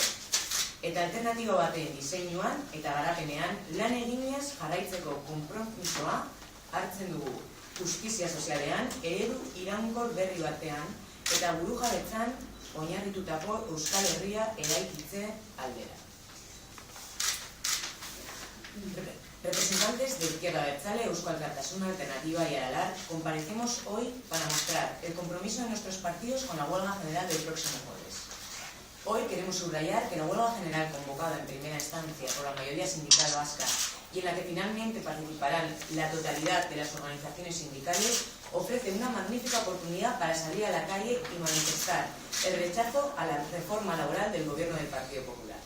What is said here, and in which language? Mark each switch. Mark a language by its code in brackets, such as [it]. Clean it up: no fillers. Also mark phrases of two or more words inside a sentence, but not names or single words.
[eu] Eta alternatiba baten diseinuan eta garapenean lan eginez jarraitzeko konpromisoa hartzen dugu. Justizia sozialean, eredu iraunkor berri batean eta burujabetzan oinarritutako Euskal Herria eraikitze aldera. [es] Representantes de Izquierda Abertzale, Eusko Alkartasuna, Alternativa y Aralar, comparecemos hoy para mostrar el compromiso de nuestros partidos con la huelga general del próximo jueves. Hoy queremos subrayar que la huelga general convocada en primera instancia por la mayoría sindical vasca y en la que finalmente participarán la totalidad de las organizaciones sindicales ofrece una magnífica oportunidad para salir a la calle y manifestar el rechazo a la reforma laboral del gobierno del Partido Popular.